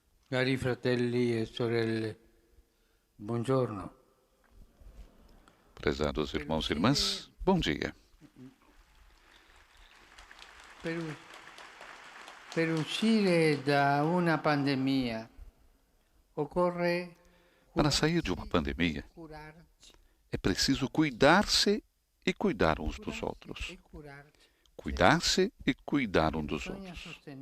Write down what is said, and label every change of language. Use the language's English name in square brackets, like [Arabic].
[Italian] Cari fratelli e sorelle, buongiorno. [Portuguese] Prezados irmãos e irmãs, bom dia. [Italian] Per uscire da una pandemia occorre [Portuguese] Para sair de uma pandemia, é preciso cuidar-se e cuidar uns dos outros. Cuidar-se e cuidar uns dos outros.